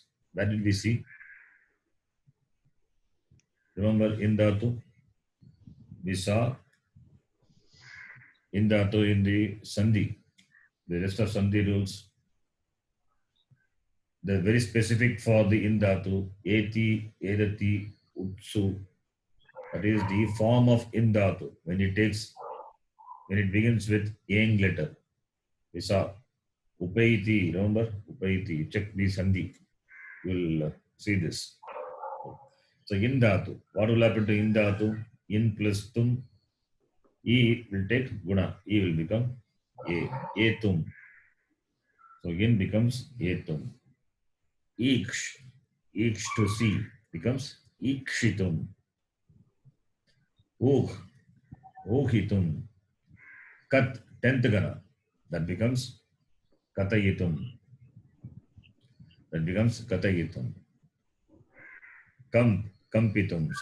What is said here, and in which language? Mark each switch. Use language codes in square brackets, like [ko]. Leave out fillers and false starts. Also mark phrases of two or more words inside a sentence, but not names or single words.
[en] Where did we see? Remember in dhatu? We saw in dhatu in the sandhi. The rest of sandhi rules, they're very specific for the in dhatu. [sa] Eti, edati, utsu. [en] That is the form of in dhatu. When it begins with yang letter. We saw upaiti, remember? Upaiti, check the sandhi. You will see this. So in dhatu, what will happen to in dhatu? In plus tum, e will take guna. E will become a. Etum. So in becomes etum. Iksh to see becomes ikshitum. Ohitum. Kat, 10th gana. That becomes katayitum. Kampitum.